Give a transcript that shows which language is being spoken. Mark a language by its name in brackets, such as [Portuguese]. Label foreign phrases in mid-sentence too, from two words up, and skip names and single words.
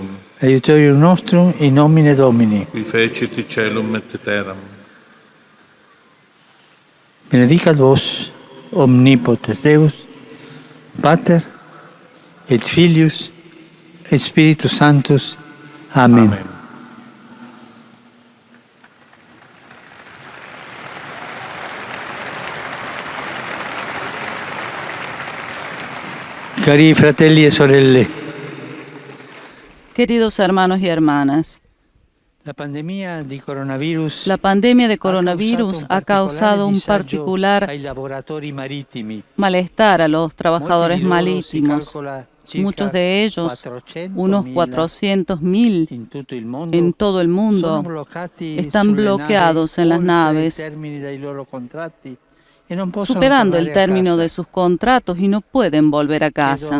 [Latin] Aiutorium nostrum in nomine Domini. Qui fecit caelum et terram. Benedicat vos, omnipotens Deus, Pater, et Filius, et Spiritus Sanctus. Amen. Amen. [Italian] Cari fratelli e sorelle, [Spanish] queridos hermanos y hermanas, la pandemia de coronavirus ha causado un particular malestar a los trabajadores marítimos. Muchos de ellos, unos 400.000 en todo el mundo, están bloqueados en las naves, superando el término de sus contratos y no pueden volver a casa.